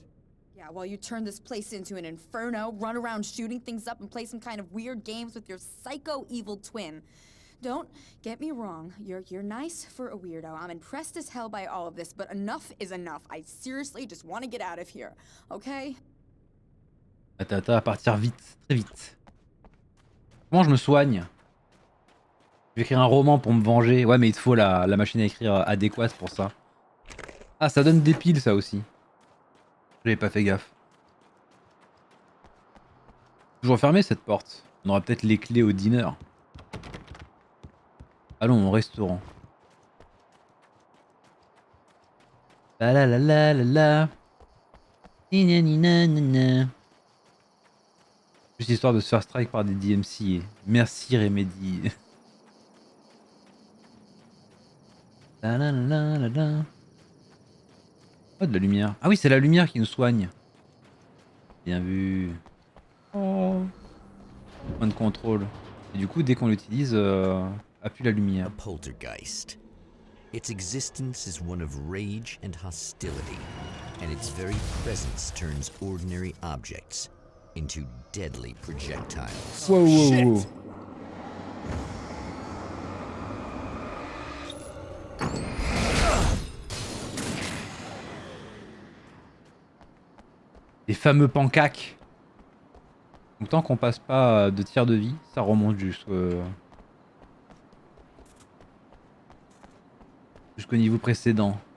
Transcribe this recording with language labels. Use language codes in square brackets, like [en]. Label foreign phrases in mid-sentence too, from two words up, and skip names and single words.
[en] Yeah, while you turn this place into an inferno, run around shooting things up and play some kind of weird games with your psycho evil twin. Don't get me wrong, you're nice for a weirdo. I'm impressed as hell by all of this, but enough is enough. I seriously just want to get out of here, okay? [fr] Attends, à partir vite, très vite. Comment je me soigne? Je vais écrire un roman pour me venger. Ouais, mais il te faut la machine à écrire adéquate pour ça. Ah, ça donne des piles, ça aussi. J'avais pas fait gaffe. Toujours fermée cette porte. On aura peut-être les clés au dîner. Allons au restaurant. La la la la la la. Ni na ni na na na. Juste histoire de se faire strike par des DMC. Merci Remedy. La la la la la. Oh, de la lumière. Ah oui, c'est la lumière qui nous soigne. Bien vu. Oh. Point de contrôle. Et du coup, dès qu'on l'utilise, appuie la lumière. [en] A poltergeist. Its existence is one of rage and hostility, and its very presence turns ordinary objects into deadly projectiles. [fr] Wow, wow, wow. Les fameux pancaques. Donc tant qu'on passe pas de tiers de vie, ça remonte jusqu'au niveau précédent.